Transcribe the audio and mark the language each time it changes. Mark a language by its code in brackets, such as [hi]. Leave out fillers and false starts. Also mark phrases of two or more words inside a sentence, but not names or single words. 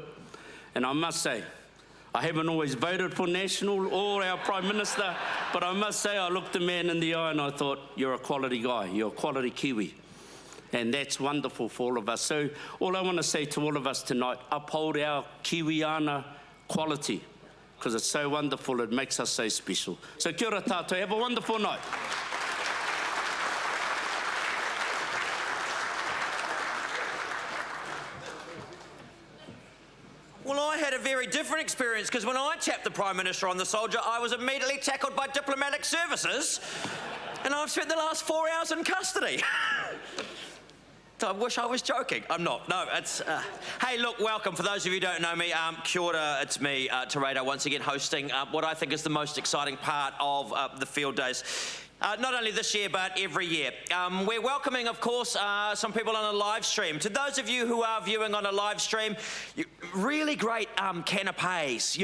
[en] And I must say, I haven't always voted for National or our Prime Minister, but I must say I looked the man in the eye and I thought, you're a quality guy, you're a quality Kiwi. And that's wonderful for all of us. So all I want to say to all of us tonight, uphold our Kiwiana quality, because it's so wonderful, it makes us so special. [mi] So kia ora tātou, [en] have a wonderful night. Well, I had a very different experience, because when I tapped the Prime Minister on the shoulder, I was immediately tackled by diplomatic services, and I've spent the last 4 hours in custody. I wish I was joking. I'm not. No, it's... Hey, look, welcome. For those of you who don't know me, [mi] kia ora, [en] it's me, Teredo, once again hosting what I think is the most exciting part of the Field Days. Not only this year, but every year. We're welcoming, of course, some people on a live stream. To those of you who are viewing on a live stream, really great canapes.